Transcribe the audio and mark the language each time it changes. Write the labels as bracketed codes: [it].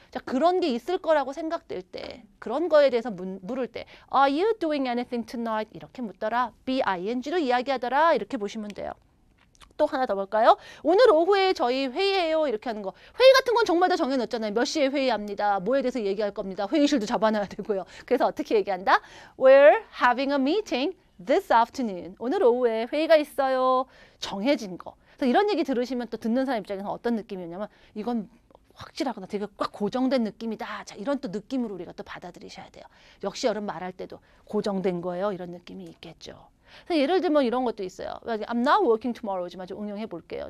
[ko] 자, 그런 게 있을 거라고 생각될 때 그런 거에 대해서 물을 때 [en] Are you doing anything tonight? [ko] 이렇게 묻더라. being로 이야기하더라. 이렇게 보시면 돼요. 또 하나 더 볼까요? 오늘 오후에 저희 회의해요. 이렇게 하는 거. 회의 같은 건 정말 다 정해놓잖아요. 몇 시에 회의합니다. 뭐에 대해서 얘기할 겁니다. 회의실도 잡아놔야 되고요. 그래서 어떻게 얘기한다? [en] We're having a meeting this afternoon. [ko] 오늘 오후에 회의가 있어요. 정해진 거. 그래서 이런 얘기 들으시면 또 듣는 사람 입장에서 어떤 느낌이냐면 이건 확실하거나 되게 꽉 고정된 느낌이다. 자, 이런 또 느낌으로 우리가 또 받아들이셔야 돼요. 역시 여러분 말할 때도 고정된 거예요. 이런 느낌이 있겠죠. 예를 들면 이런 것도 있어요. [en] I'm not working tomorrow [ko] 지만 좀 응용해 볼게요.